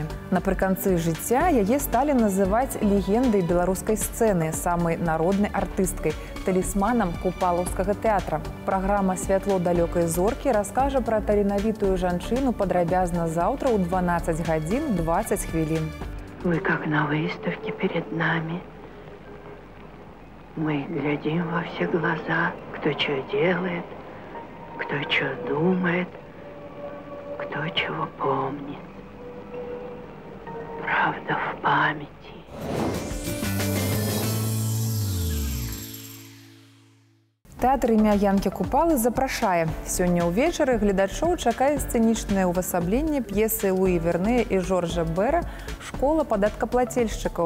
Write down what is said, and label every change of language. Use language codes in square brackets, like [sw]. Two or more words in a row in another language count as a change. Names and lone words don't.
[be] Напрыканцы жыцця яе сталі называць легендай беларускай сцэны, самай народнай артысткай, талісманам купалаўскага тэатра. Праграма «Святло далёкай зоркі» раскажа пра таленавітую жанчыну падрабязна заўтра ў 12 гадзін 20 хвілін. [ru] Вы как на выставке перед нами. Мы глядим во все глаза, кто что делает, кто что думает, кто чего помнит. Правда в памяти. [be] Тэатр імя Янкі Купалы запрашае. Сёння ўвечары гледачоў чакае сцэнічнае ўвасабленне п'есы Луі Вернея і Жоржа Бэра «Школа падаткаплацельшчыкаў».